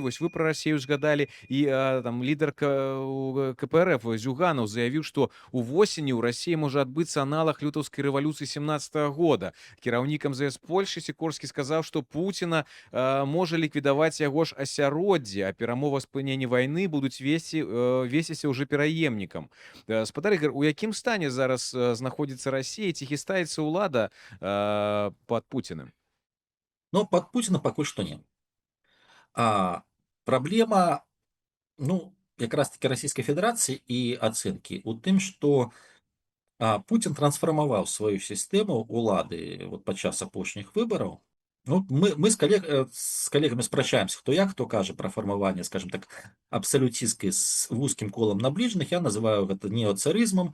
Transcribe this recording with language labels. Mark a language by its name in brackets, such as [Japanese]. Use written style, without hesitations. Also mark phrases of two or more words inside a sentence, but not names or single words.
[Belarusian] Вось вы пра Расію згадалі, і там лідар КПРФ Зюганаў заявіў, што увосені ў Расіі можа адбыцца аналаг лютаўскай рэвалюцыі 17 года. Кіраўнік МЗС Польшчы Сікорскі сказаў, што Пуціна можа ліквідаваць яго ж асяроддзе, а перамовы спынення вайны будуць весціся ўжо пераемнікам. Спадар Ігор, у якім стане зараз знаходзіцца Расія, ці хістаецца улада [Russian] под Путиным? [Belarusian] Ну, [Russian] под Путина [Belarusian] пакуль што не. Праблема, ну, якраз таки Расійскай Федэрацыі і ацэнкі у тым, што Путін трансфармаваў сваю сістэму улады вот падчас апошніх выбараў. Ну, мы з калегамі спрачаемся, хто як, хто кажа пра фармаванне, скажем так, абсалютісткай з вузкім колам набліжаных, я называю гэта неоцарызмам.